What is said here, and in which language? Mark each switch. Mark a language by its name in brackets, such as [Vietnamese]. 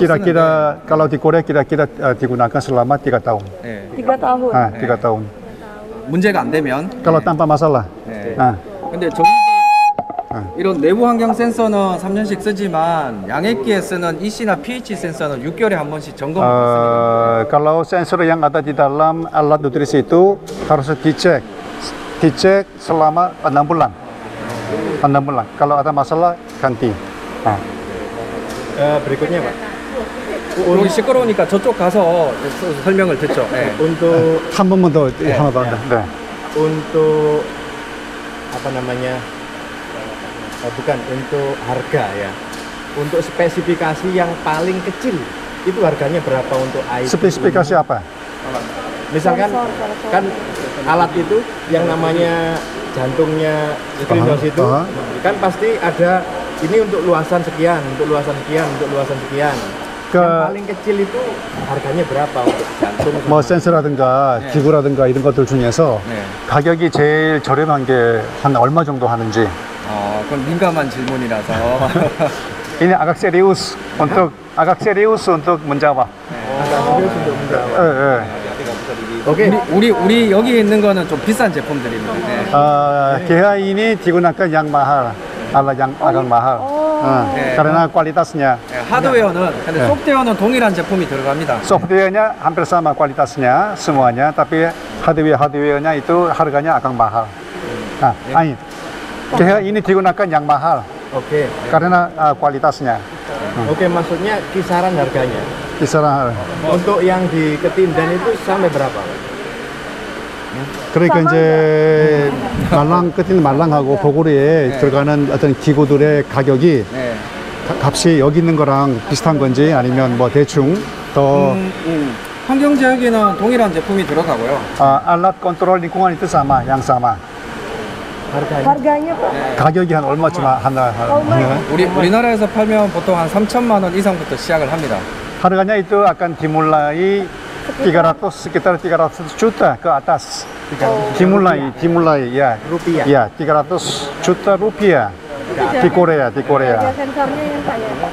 [Indonesian] kira-kira kalau di Korea kira-kira digunakan selama 3 tahun. 3 tahun. 3 tahun. [Korean] 문제가 안 되면. [Indonesian] Kalau tanpa masalah. [Korean] 근데 이런 내부 환경 센서는 3년씩 쓰지만 양액기에 쓰는 EC나 pH 센서는 6개월에 한 번씩 점검을 받습니다. [Indonesian] Kalau sensor yang ada di dalam alat nutrisi itu harus dicek selama 6 bulan. Kalau ada masalah ganti. berikutnya Pak. [Korean] 여기 시끄러우니까 저쪽 가서 설명을 듣죠. [Indonesian] Untuk [Korean] 한 번만 더 하나 더 한다. [Indonesian] untuk apa namanya? Bukan untuk harga ya. Untuk spesifikasi yang paling kecil itu harganya berapa untuk IT? Spesifikasi apa? Misalkan kan alat itu yang namanya jantungnya Screenhouse itu kan pasti ada ini untuk luasan sekian, untuk luasan sekian, untuk luasan sekian. yang paling kecil itu harganya berapa untuk jantung? [Korean] 뭐 센서라든가 기구라든가 이런 것들 중에서 가격이 제일 저렴한 게 한 얼마 정도 하는지. 그건 민감한 질문이라서. [Indonesian] Ini agak serius untuk menjawab. serius untuk menjawab. 오케이. [Korean] 우리 여기 있는 거는 좀 비싼 제품들입니다. [Indonesian] GH ini digunakan yang mahal, alat yang agak mahal. karena kualitasnya. [Korean] 하드웨어는 근데 소프트웨어는 동일한 제품이 들어갑니다. [Indonesian] Softwarenya hampir sama kualitasnya semuanya, tapi hardwarenya itu harganya agak mahal. Nah, GH ini digunakan yang mahal. Oke. Karena kualitasnya. Oke, maksudnya kisaran harganya. Kisaran. Untuk yang di Ketindan itu sampai berapa? [Korean] 그러니까 이제 말랑하고 보고리에 들어가는 어떤 기구들의 가격이 값이 여기 있는 거랑 비슷한 건지 아니면 뭐 대충 더 환경 제어기는 동일한 제품이 들어가고요. [Indonesian] alat kontrol lingkungan itu sama, yang sama. Harganya Pak? [Korean] 가격이 한 얼마쯤 하나? 우리나라에서 팔면 보통 한 3천만 원 이상부터 시작을 합니다. [Indonesian] Harganya itu akan dimulai sekitar 300 juta ke atas. Dimulai ya. Rupiah. Ya, 300 juta rupiah di Korea. Harga sensornya yang Pak ya?